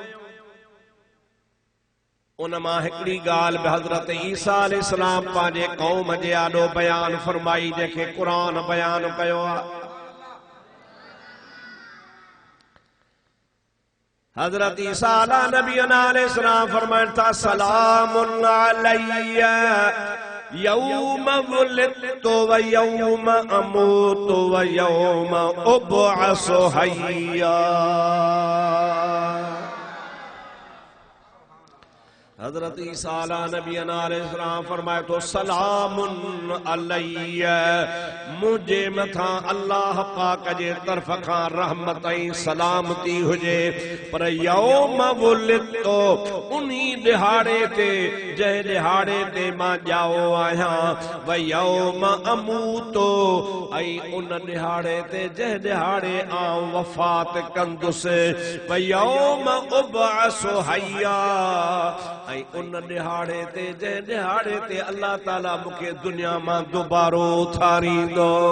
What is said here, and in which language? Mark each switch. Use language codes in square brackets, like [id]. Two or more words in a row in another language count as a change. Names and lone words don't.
[sd] उन मां हिकड़ी गाल बि हज़रत ईसा अलैहिस्सलाम पंहिंजे क़ौम जे आॾो बयान फरमाई जंहिंखे क़ुरान बयान कयो आहे। [ar] حضرة عيسى على نبينا عليه السلام [sd] फरमाइनि था [ar] سلام علي يوم ولدت ويوم أموت ويوم أبعث حيا. [sd] हजरत ईसा [ar] على نبينا عليه السلام [sd] फरमाए तो [ar] سلام علي, [sd] मुझे मथा अल्लाह पाक जे तरफ खां रहमत ऐं सलामती हुजे। पर [ar] يوم ولدت [sd] उन्ही दिहाड़े ते जंहिं दिहाड़े ते मां ॼाओ आहियां, [ar] ويوم أموت [sd] ऐं उन दिहाड़े ते जंहिं दिहाड़े आउं वफ़ात कंदुसि, [ar] ويوم أبعث حيا [sd] ऐं उन दिहाड़े ते जंहिं दिहाड़े ते अल्लाह ताला मूंखे दुनिया मां दोबारो उथारींदो।